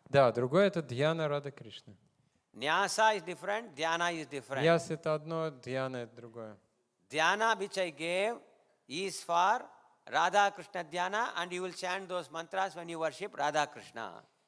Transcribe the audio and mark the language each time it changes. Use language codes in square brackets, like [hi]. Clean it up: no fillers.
[ru] Да, другое это дьяна Рада Кришна. [en] Nyasa is different, dhyana is different. [ru] Яс — это одно, дьяна — это другое. [en] Dhyana which I gave is for Radha Krishna dhyana, and you will chant those mantras when you worship Radha Krishna.